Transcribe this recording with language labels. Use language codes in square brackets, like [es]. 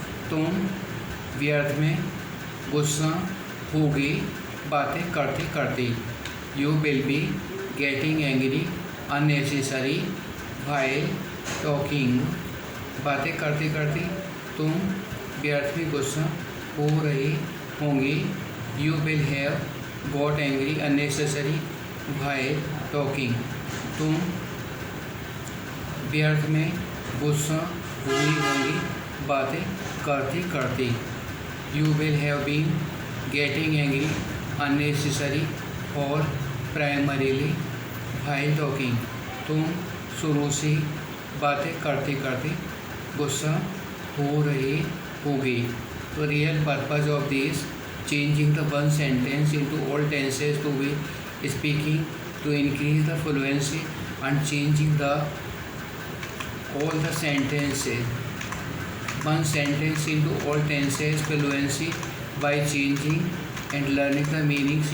[hi] तुम व्यर्थ में गुस्सा होगे बातें करते करते. [en] You will be getting angry unnecessary while talking. [hi] बातें करते करते तुम व्यर्थ में गुस्सा हो रहे होंगे. [en] You will have got angry unnecessary while talking. [hi] तुम व्यर्थ में गुस्सा हुई होंगी बातें करते करते. [en] You will have been getting angry unnecessary or primarily while talking. [hi] तुम शुरू से बातें करते करते गुस्सा हो रहे होगे. [en] तो real purpose of this changing the one sentence into all tenses to be speaking to increase the fluency and changing the all the sentences one sentence into all tenses fluency by changing and learning the meanings.